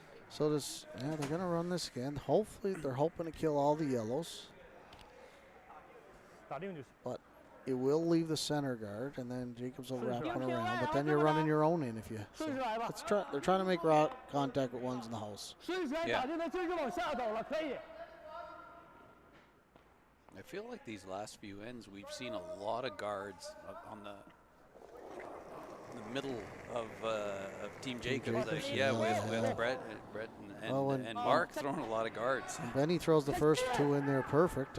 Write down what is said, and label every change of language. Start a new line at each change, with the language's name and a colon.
English: So this, yeah, they're gonna run this again. Hopefully, they're hoping to kill all the yellows.
Chinese: 打定就是。
English: But it will leave the center guard, and then Jacobs will wrap Sure. one around. But then you're running your own in if you. So
Chinese: 顺势来吧。
English: let's try. They're trying to make rock contact with ones in the house.
Chinese: 顺势来打定，他顺势往下走了，可以。
English: I feel like these last few ends, we've seen a lot of guards on the middle of Team Jacobs. Jacobs, Yeah, yeah. with Brett and, Well, when- and Mark throwing a lot of guards. Benny throws the first 2 in there perfect.